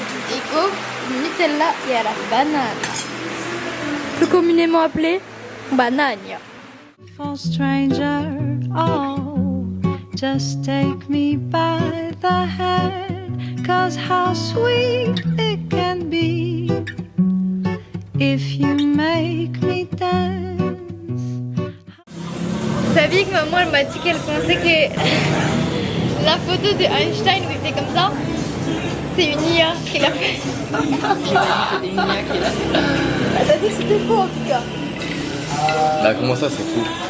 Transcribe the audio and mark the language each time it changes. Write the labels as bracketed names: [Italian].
[French] Ego, Nutella et à la banane. Plus communément appelée banane. [English] For stranger, oh, just take me by the hand, 'cause how sweet it can be if you make me dance. [French] Vous saviez que maman elle m'a dit qu'elle pensait que la photo de Einstein où il était comme ça, c'est une IA qui l'a fait. Elle a dit que c'était faux en tout cas. Bah comment ça c'est fou?